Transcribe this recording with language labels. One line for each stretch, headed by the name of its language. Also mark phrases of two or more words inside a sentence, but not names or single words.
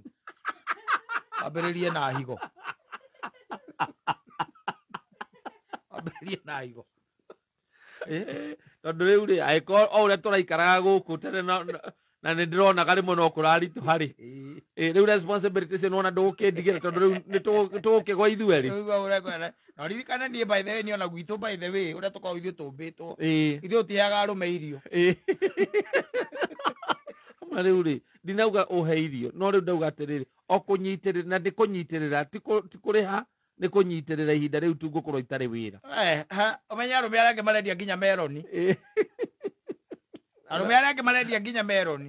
Kikuyu: Wambĩrĩrie na higo. Wambĩrĩrie na higo. Tondũ rĩu rĩ angĩkorwo o ũrĩa tũraikaraga gũkũ tene na nĩ ndĩronaga rĩmwe no kũraritũ harĩ rĩu responsibility icio nĩwona ndũgũkĩndigĩra tondũ rĩu nĩtũgũkĩgwa ithuĩ rĩ. Na ririkana niĩ
English: by the way
Kikuyu: niona gwitũ
English: by the way
Kikuyu: ũrĩa tũkoragwo ithuĩ tũmbĩtwo ithuĩ ũtiheaga arũme irio. Ma rĩu rĩ ndinauga ũhe irio no rĩu ndauga atĩrĩrĩ o kũnyitĩrĩra na ndĩ kũnyitĩrĩra ti kũrĩha nĩ kũnyitĩrĩra ihinda rĩu tu ngũkorwo itarĩ wĩra. Ũmenya arũme arĩa angĩ marendia nginya meroni. Arũme arĩa angĩ marendia nginya meroni.